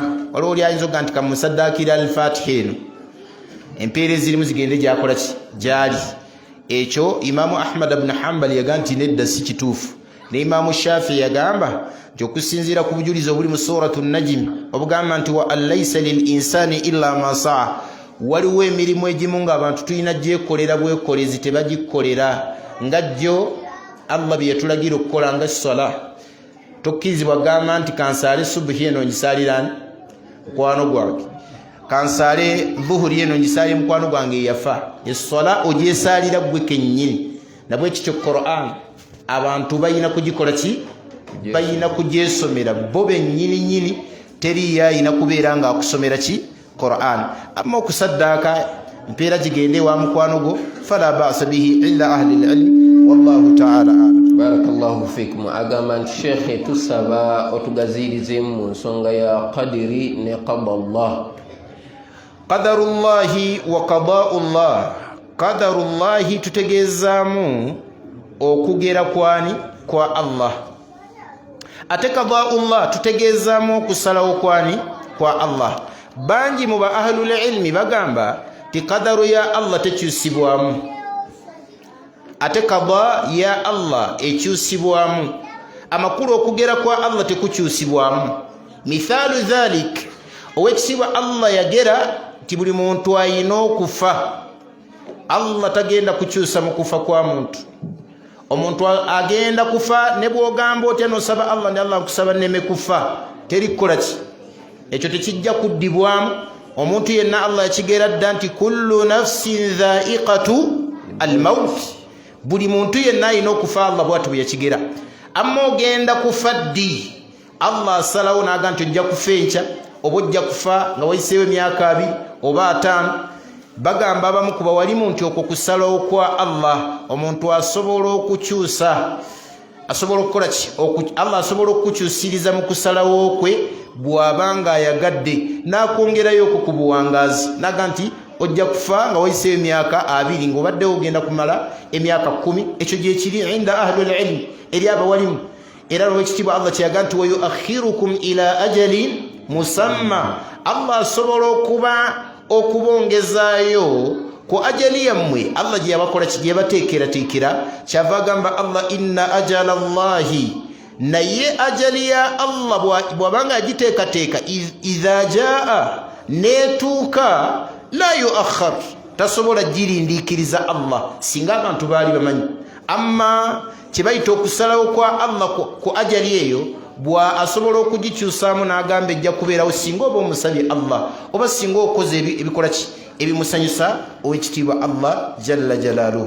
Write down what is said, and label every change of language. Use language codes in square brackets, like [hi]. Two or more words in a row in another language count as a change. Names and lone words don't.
[lg] Waliwo oli ayinza okuga nti kamusaddaakira al-Fatiha eno, empeera ezirimu zigende gyakola ki? Gyali. Ekyo Imamu Ahmad ibn Hanbal yaga nti nedda si kituufu. Ne Imamu Shafi yagamba nti okusinziira ku bujulizi obuli mu suratu Najm obugamba nti [ar] وأليس للإنسان إلا ما سعى, [lg] waliwo emirimu egimu ng'abantu tulina gyekolera bwekolezi tebagikolera nga jjo Allah bye yatulagira okukola nga swala. Tokkirizibwa gamba nti kansaale subuhi eno ngisaalirani mukwano gwange, kansaale dhuhuri eno ngisaalire mukwano gwange yafa. Eswala ogyesaalira gwe kennyini. Nabwe kityo Qur'an abantu bayina kugikola ki? Bayina kugyesomera bo bennyini nyini, teri yayina kubeera nga akusomera ki? Qur'an. Amma okusaddaaka mpeera gigende wa mukwano gwo [ar] فلا بأس به إلا أهل العلم والله تعالى أعلم. Barakallahu fikum. [lg] Agamba nti Sheikh, tusaba otugazirizemu mu nsonga ya qadiri ne qada Allah. [ar] Qadarullahi wa qada'ullah. [lg] Qadarullahi tutegeezaamu okugera kwani? Kwa Allah. Ate qada'ullah tutegeezaamu okusalawo kwani? Kwa Allah. Bangi mu ba [ar] أهل العلم [lg] bagamba ti qadaru ya Allah tekyusibwamu, ate qada ya Allah ekyusibwamu. Amakulu okugera kwa Allah tekukyusibwamu. [ar] مثال ذلك, [lg] owekisibwa Allah yagera ti buli muntu ayina okufa. Allah tagenda kukyusa mu kufa kwa muntu. Omuntu agenda kufa ne bw'ogamba otya n'osaba Allah ne Allah akusaba nneme kufa, terikola ki? Ekyo tekijja kuddibwamu. Omuntu yenna Allah yakigera dda nti [ar] كل نفس ذائقة الموت, [lg] buli muntu yenna ayina okufa. Allah bw'atyo bwe yakigera. Amma ogenda kufa ddi, Allah asalawo n'aga nti ojja kufa enkya, obojja kufa nga wayiseewo emyaka 2 oba 5 bagamba abamu ku bawalimu nti okwo kusalawo kwa Allah omuntu asobola okukyusa asobola okukola ki Allah asobola okukyusiriza mu kusalawo kwe bw'abanga ayagadde n'akwongerayo okwo ku buwangazi naga nti ojja kufa nga wayiseewo emyaka 2 ng'obaddewo ogenda kumala emyaka 10 ekyo gye kiri [ar] عند أهل العلم [lg] eri abawalimu era lwekitiibwa Allah kyeyaga nti [ar] ويؤخركم إلى أجل مسمى [lg] Allah asobola okubongezaayo ku ajali yammwe Allah gye yabakola gye yabateekerateekera kyava agamba Allah [ar] إن أجل الله [lg] naye ajali ya Allah bw'abanga agiteekateeka [ar] إذا جاء [lg] neetuuka [ar] لا يؤخر [lg] tasobola girindiikiriza Allah singa abantu baali bamanyi amma kyebayita okusalawo kwa Allah ku ajali eyo bwa asobola okugikyusaamu n'agamba ejja kubeerawo singa oba omusabye Allah oba singa okoze ebikola ki ebimusanyusa owekitiibwa Allah [ar] جل جلاله.